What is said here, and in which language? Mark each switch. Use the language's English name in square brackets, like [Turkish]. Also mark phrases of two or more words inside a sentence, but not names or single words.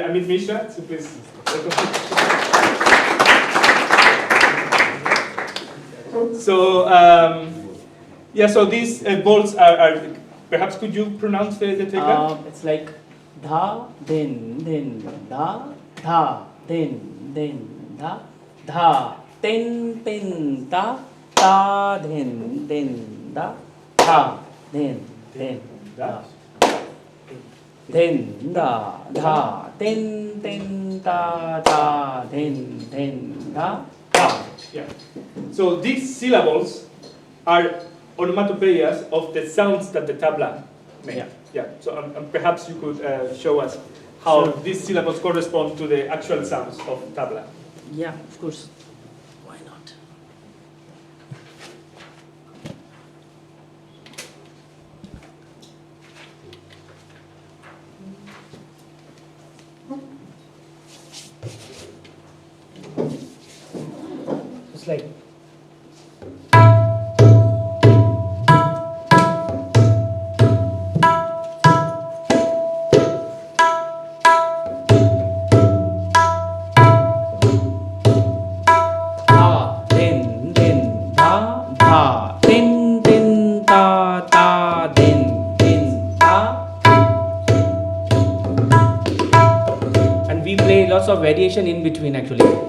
[English] Amit Mishra, so please welcome. So, so these balls are, perhaps could you pronounce the teka? It's like dha, then, da, dha, then, da, dha, ten, da, then, da, dha, then, da. then, da, da, then, da, da, then, da, da. Yeah. So these syllables are onomatopoeias of the sounds that the tabla makes. Yeah. Yeah. So perhaps you could show us how Sure. these syllables correspond to the actual sounds of tabla. Yeah, of course. Why not? It's like da, then, da, da, then, da, da, then, da. And we play lots of variation in between actually.